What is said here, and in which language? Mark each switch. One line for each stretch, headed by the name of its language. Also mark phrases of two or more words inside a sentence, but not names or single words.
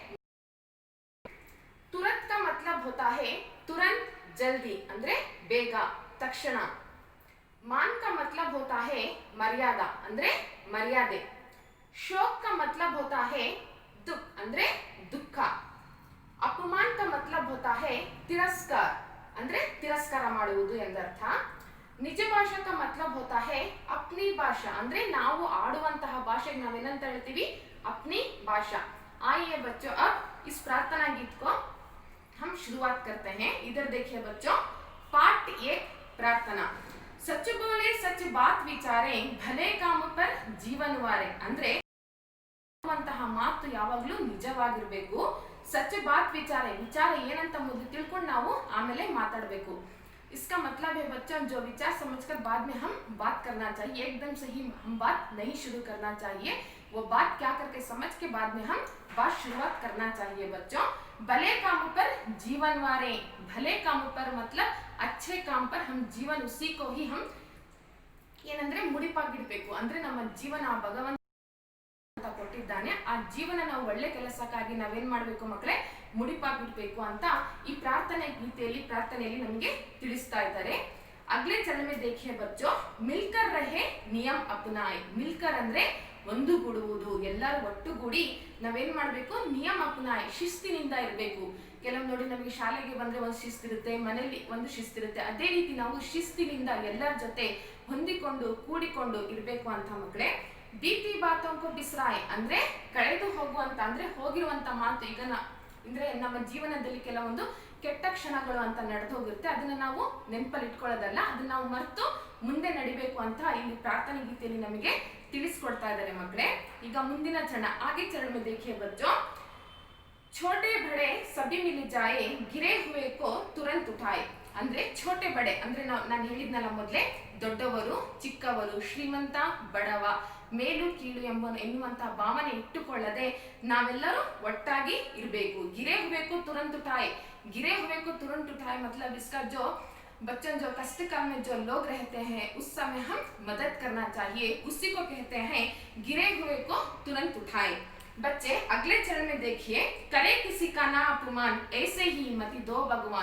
Hindi: तुरंत का मतलब होता है तुरंत, जल्दी,
Kannada: ಅಂದ್ರೆ ಬೇಗ, ತಕ್ಷಣ।
Hindi: मान का मतलब होता है मर्यादा,
Kannada: ಅಂದ್ರೆ ಮರ್ಯಾದೆ।
Hindi: शोक का मतलब होता है दुख,
Kannada: ಅಂದ್ರೆ ದುಃಖ।
Hindi: अपमान का मतलब होता है तिरस्कार,
Kannada: ಅಂದ್ರೆ ತಿರಸ್ಕಾರ ಮಾಡುವುದು ಎಂದರ್ಥ।
Hindi: निज भाषा का मतलब होता है अपनी भाषा,
Kannada: अंदरे ನಾವು ಆಡುವಂತಹ ಭಾಷೆಗೆ ನಾವೇನಂತ ಹೇಳ್ತೀವಿ?
Hindi: अपनी भाषा। आइए बच्चों, अब इस प्रार्थना गीत को हम शुरुआत करते हैं। इधर देखिए बच्चों, पाठ 1 प्रार्थना। सच बोले सच बात विचारे भले काम पर जीवन वारे,
Kannada: ಅಂದ್ರೆ ಮಾತು ಯಾವಾಗಲೂ ನಿಜವಾಗಿರಬೇಕು।
Hindi: सच बात विचारे,
Kannada: विचार ಏನಂತ ಮೊದಲು ತಿಳ್ಕೊಂಡು ನಾವು ಆಮೇಲೆ ಮಾತಾಡಬೇಕು।
Hindi: इसका मतलब है बच्चों, जो विचार समझकर बाद में हम बात करना चाहिए, एकदम से ही हम बात नहीं शुरू करना चाहिए। वो बात क्या करके समझ के बाद में हम बात शुरुआत करना चाहिए। बच्चों, भले काम पर जीवन वारे, भले काम पर मतलब अच्छे काम पर हम जीवन उसी को ही हम
Kannada: ಏನಂದ್ರೆ ಮುಡಿಪಾಗಿಡಬೇಕು, ಅಂದ್ರೆ ನಮ್ಮ ಜೀವನ ಭಗವಂತ ಕೊಟ್ಟಿದ್ದಾನೆ, ಆ ಜೀವನ ನಾವು ಒಳ್ಳೆ ಕೆಲಸಕ್ಕಾಗಿ ನಾವೇನ್ ಮಾಡಬೇಕು ಮಕ್ಕಳೇ? ಮುಡಿಪಾಗಿಡಬೇಕು ಅಂತ ಈ ಪ್ರಾರ್ಥನೆಯಲ್ಲಿ ನಮಗೆ ತಿಳಿಸ್ತಾ ಇದ್ದಾರೆ।
Hindi: अगले चरण में देखिए बच्चों, मिलकर रहे नियम अपनाए।
Kannada: मिलकर ಅಂದ್ರೆ ಒಂದುಗೂಡುವುದು, ಎಲ್ಲರೂ ಒಟ್ಟುಗೂಡಿ ನಾವೇನ್ ಮಾಡಬೇಕು?
Hindi: नियम अपनाए,
Kannada: ಶಿಸ್ತಿನಿಂದ ಇರಬೇಕು। ಕೆಲವು ನೋಡಿ, ನಮಗೆ ಶಾಲೆಗೆ ಬಂದ್ರೆ ಒಂದು ಶಿಸ್ತಿರುತ್ತೆ, ಮನೆಯಲ್ಲಿ ಒಂದು ಶಿಸ್ತಿರುತ್ತೆ, ಅದೇ ರೀತಿ ನಾವು ಶಿಸ್ತಿನಿಂದ ಎಲ್ಲರ ಜೊತೆ ಹೊಂದಿಕೊಂಡು ಕೂಡಿಕೊಂಡು ಇರಬೇಕು ಅಂತ ಮಕ್ಕಳೇ।
Hindi: बीती बातों को बिसराए,
Kannada: ಅಂದ್ರೆ ಕಳೆದು ಹೋಗುವಂತ, ಅಂದ್ರೆ ಹೋಗಿರುವಂತ ಮಾತು, ಈಗ ಅಂದ್ರೆ ನಮ್ಮ ಜೀವನದಲ್ಲಿ ಕೆಲವೊಂದು ಕೆಟ್ಟ ಕ್ಷಣಗಳು ಅಂತ ನಡೆದು ಹೋಗಿರುತ್ತೆ, ಅದನ್ನ ನಾವು ನೆನಪಲ್ಲಿ ಇಟ್ಕೊಳ್ಳೋದಲ್ಲ, ಅದನ್ನ ನಾವು ಮರೆತು ಮುಂದೆ ನಡಿಬೇಕು ಅಂತ ಇಲ್ಲಿ ಪ್ರಾರ್ಥನೆ ಗೀತೆಯಲ್ಲಿ ನಮಗೆ ತಿಳಿಸ್ಕೊಡ್ತಾ ಇದ್ದಾರೆ ಮಕ್ಕಳೇ। ಈಗ ಮುಂದಿನ ಚರಣ,
Hindi: आगे चरण में देखिए बच्चों, छोटे बड़े सभी मिल जाए गिरे हुए को तुरंत उठाए।
Kannada: ಅಂದ್ರೆ
Hindi: छोटे बड़े
Kannada: ಅಂದ್ರೆ ನಾನು ಹೇಳಿದ್ನಲ್ಲ ಮೊದಲೇ, ದೊಡ್ಡವರು ಚಿಕ್ಕವರು ಶ್ರೀಮಂತ ಬಡವ ಮೇಲು ಕೀಳು ಎನ್ನುವಂತಹ ಭಾವನೆ ಇಟ್ಟುಕೊಳ್ಳದೆ ನಾವೆಲ್ಲರೂ ಒಟ್ಟಾಗಿ ಇರಬೇಕು।
Hindi: गिरे हुबेकु तुरंत उठाए, गिरे हुए को तुरंत उठाए मतलब इसका जो बच्चों जो कष्ट काल में जो लोग रहते हैं उस समय हम मदद करना चाहिए, उसी को कहते हैं गिरे हुए को तुरंत उठाए। बच्चे, अगले चरण में देखिए, करे किसी का ना अपमान ऐसे ही मति दो भगवान।